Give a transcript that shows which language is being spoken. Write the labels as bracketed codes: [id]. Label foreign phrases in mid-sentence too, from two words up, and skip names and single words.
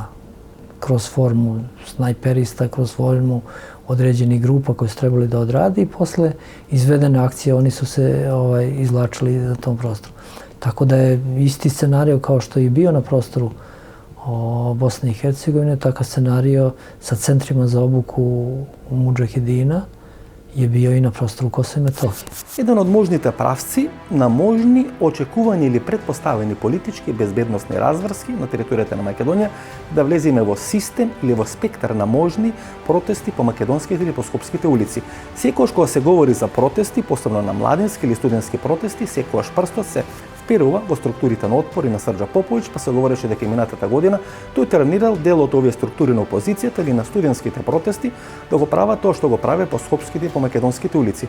[sr] Kroz formu snajperista, kroz formu određenih grupa koje su trebali da odradi i posle izvedene akcije oni su se izvlačili na tom prostoru. Tako da je isti scenario kao što je bio na prostoru Bosne i Hercegovine, takav scenario sa centrima za obuku mudžahedina je bio i na prostoru Kosova i Metohije. [mk] Jedan od možните pravci на можни, очекувани или предпоставени политички безбедносни разврски на територијата на Македонија да влеземе во систем или во спектар на можни протести по македонските или по скопските улици. Секогаш кога се говори за протести, посебно на младински или студентски протести, секогаш прстот се вперува во структурите на отпор и на Срđа Поповиќ, па се говореше дека минатата година тој тренирал дел од овие структури на опозицијата или на студентските протести да го прават тоа што го праве по скопските и по македонските улици.